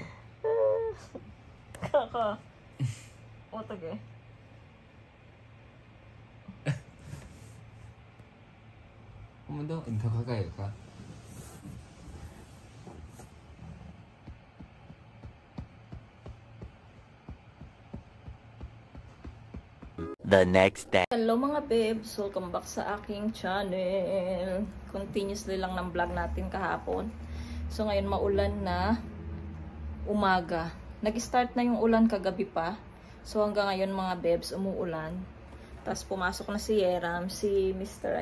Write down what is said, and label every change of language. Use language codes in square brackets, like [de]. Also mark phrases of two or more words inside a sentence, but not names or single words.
[ko] Kakao. Otage. 한번 더 가까이 가. [en] The next day. [tl] Hello mga babes, [en] welcome back [tl] sa aking channel. Continuously lang ng vlog natin kahapon. So ngayon maulan na umaga. Nag-start na yung ulan kagabi pa. So hanggang ngayon mga babes umuulan. Tapos pumasok na si Yeram. Si Mr.